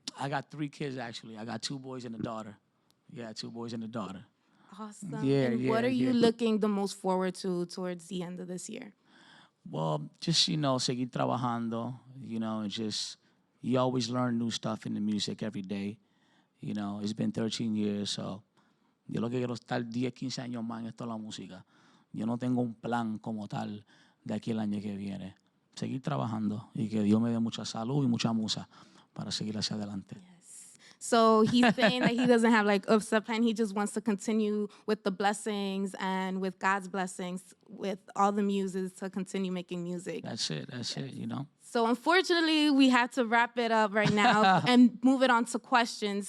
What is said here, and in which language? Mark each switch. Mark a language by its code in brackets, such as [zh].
[en] I got 3 kids, actually. I got 2 boys and a daughter. Yeah, 2 boys and a daughter. Awesome. Yeah, and what are you looking the most forward to towards the end of this year? Well, just, you know, [es] seguir trabajando, [en] you know, and just, you always learn new stuff in the music every day. You know, it's been 13 years, so [es] yo lo que quiero estar 10, 15 años más en esto de la música. Yo no tengo un plan como tal de aquí el año que viene. Seguir trabajando y que Dios me dé mucha salud y mucha musa para seguir hacia adelante. [en] Yes. So he's saying that he doesn't have like a set plan. He just wants to continue with the blessings and with God's blessings, with all the muses to continue making music. That's it, you know. So unfortunately, we have to wrap it up right now and move it on to questions.